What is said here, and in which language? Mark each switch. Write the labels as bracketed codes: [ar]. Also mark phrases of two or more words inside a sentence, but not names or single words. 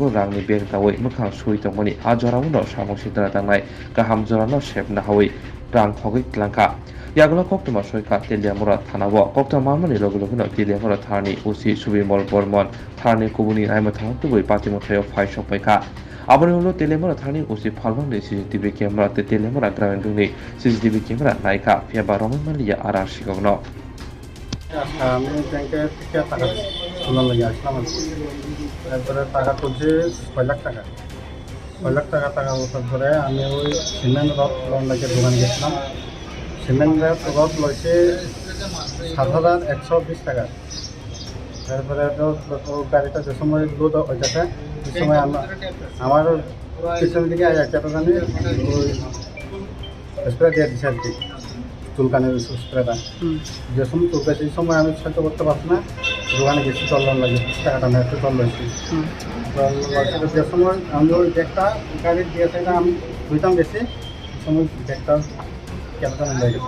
[trp] rangni beg dawai mukhang sui tongmani ajoramuno samuk sidra tangnai gaham jorano sepna hawi rang khogoi tlangka Yagla koktoma soika Teliamura thanabo koktoma mamani logulogino Teliamura thani usi subimol bormon thani kubuni aima thangtubui patimothayo phaisok paika Aboni holo Teliamura thani usi phalbangni [en] CCTV camera [trp] te Teliamura gramin bungni [en] CCTV camera [trp] naika phiaba roman malia arar sikogno [bn] আমি ব্যাংকে থেকে টাকা তুলনা লাগে আসলাম তারপরে টাকা তুলছি 6 লাখ টাকা টাকা ওঠার পরে আমি ওই [en] cement rod [bn] লোন লাগে দোকানে গেছিলাম [en] cement rod [bn] লইছে 7,120 টাকা তারপরে গাড়িটা যে সময় লোড হইতেছে সে সময় আমার পিছন দিকে একটা জানি ওই স্প্রে দিয়ে দিচ্ছে আর কি চুলকানের স্প্রেটা যে সময় চুলকা সেই সময় আমি সহ্য করতে পারছি না দোকানে গেছি জল লাগে 20 টাকাটা না একটু জল লইছি জল লইছে যে সময় আমি ওই ব্যাগটা গাড়ি দিয়েছে না আমি ধুইতাম গেছি সেই সময় ব্যাগটা ক্যাপটা হয়ে গেছে